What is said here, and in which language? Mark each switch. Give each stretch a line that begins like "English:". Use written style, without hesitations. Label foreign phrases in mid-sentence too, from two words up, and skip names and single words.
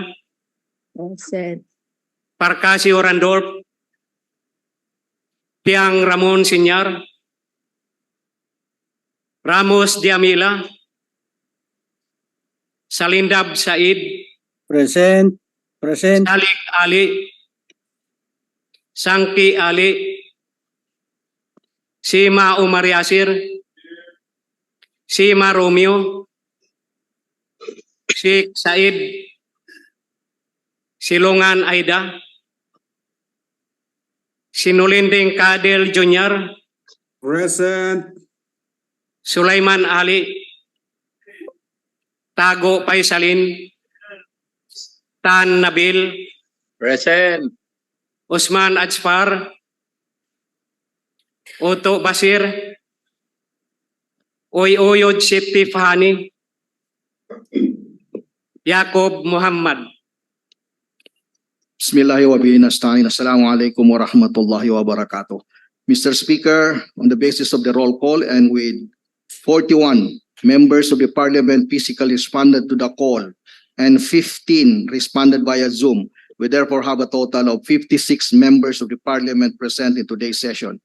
English: Present. Parkasio Randolph, Piang Ramon Sinyar, Ramos Diamila, Salindab Said, Present. Present. Salik Ali, Sangki Ali, Sima Umar Yasir, Sima Romeo, Sheikh Said, Silungan Aida, Sinulinding Kadel Jr., Present. Sulaiman Ali, Tago Paisalin, Tan Nabil, Present. Usman Ajfar, Oto Basir, Oyod Siti Fahani, Yakob Muhammad.
Arabic: بسم الله الرحمن الرحيم. السلام عليكم ورحمة الله وبركاته.
English: Mr. Speaker, on the basis of the roll call and with 41 members of the Parliament physically responded to the call and 15 responded via Zoom, We therefore have a total of 56 members of the Parliament present in today's session.